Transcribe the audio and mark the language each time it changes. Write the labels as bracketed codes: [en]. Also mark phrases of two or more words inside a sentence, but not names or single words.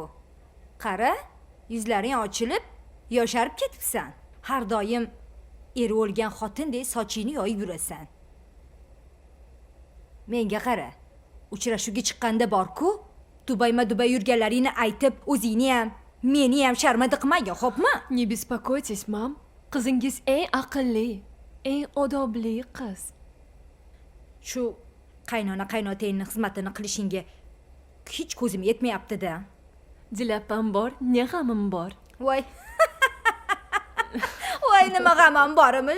[uz] Qara, yuzlaring ochilib, yosharib ketibsan. Har doim eri o'lgan xotindek sochingni yoyib yurasan. Menga qara. Uchrashuvga chiqqanda bor-ku, dubayma-dubay yurganlaringni aytib, o'zingni ham, meni ham sharmanda qilmagin, xo'pmi? [ru] Не беспокойтесь, мам. [uz] Qizingiz eng aqlli, eng odobli qiz. Shu qaynona-qaynotangning xizmatini qilishingga hech ko'zim yetmayapti-da. Dilapam bor, ne g'amim bor. Voy. Voy, nima g'amam borimish.